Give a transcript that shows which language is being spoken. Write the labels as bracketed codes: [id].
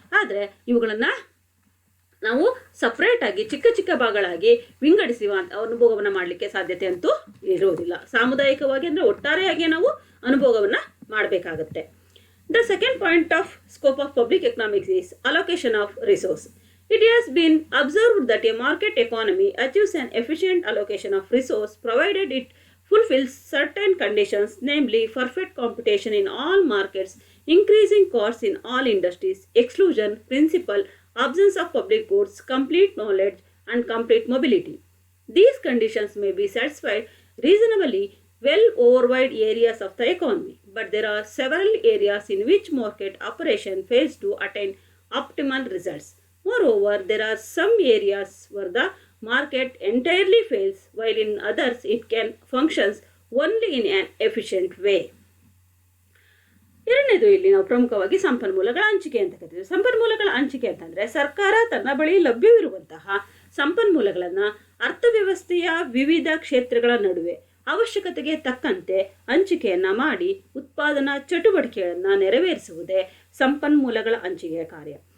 [kn] ಆದರೆ ಇವುಗಳನ್ನು ನಾವು ಸಪ್ರೇಟ್ ಆಗಿ ಚಿಕ್ಕ ಚಿಕ್ಕ ಭಾಗಗಳಾಗಿ ವಿಂಗಡಿಸಿ ಅನುಭೋಗವನ್ನು ಮಾಡಲಿಕ್ಕೆ ಸಾಧ್ಯತೆ ಅಂತೂ ಇರುವುದಿಲ್ಲ. ಸಾಮುದಾಯಿಕವಾಗಿ ಅಂದರೆ ಒಟ್ಟಾರೆಯಾಗಿ ನಾವು ಅನುಭೋಗವನ್ನು ಮಾಡಬೇಕಾಗುತ್ತೆ. [en] The second point of scope of public economics is allocation of resource. It has been observed that a market economy achieves an efficient allocation of resource provided it fulfills certain conditions, namely perfect competition in all markets, increasing costs in all industries, exclusion principle, absence of public goods, complete knowledge, and complete mobility. These conditions may be satisfied reasonably well over wide areas of the economy, but there are several areas in which market operation fails to attain optimal results. Moreover, there are some areas where the market entirely fails, while in others it can functions only in an efficient way. [kn] ಎರಡನೇದು ಇಲ್ಲಿ ನಾವು ಪ್ರಮುಖವಾಗಿ ಸಂಪನ್ಮೂಲಗಳ ಹಂಚಿಕೆ ಅಂತ ಕರಿತೀವಿ. ಸಂಪನ್ಮೂಲಗಳ ಹಂಚಿಕೆ ಅಂತಂದರೆ ಸರ್ಕಾರ ತನ್ನ ಬಳಿ ಲಭ್ಯವಿರುವಂತಹ ಸಂಪನ್ಮೂಲಗಳನ್ನು ಅರ್ಥವ್ಯವಸ್ಥೆಯ ವಿವಿಧ ಕ್ಷೇತ್ರಗಳ ನಡುವೆ ಅವಶ್ಯಕತೆಗೆ ತಕ್ಕಂತೆ ಹಂಚಿಕೆಯನ್ನ ಮಾಡಿ ಉತ್ಪಾದನಾ ಚಟುವಟಿಕೆಗಳನ್ನು ನೆರವೇರಿಸುವುದೇ ಸಂಪನ್ಮೂಲಗಳ ಹಂಚಿಕೆಯ ಕಾರ್ಯ.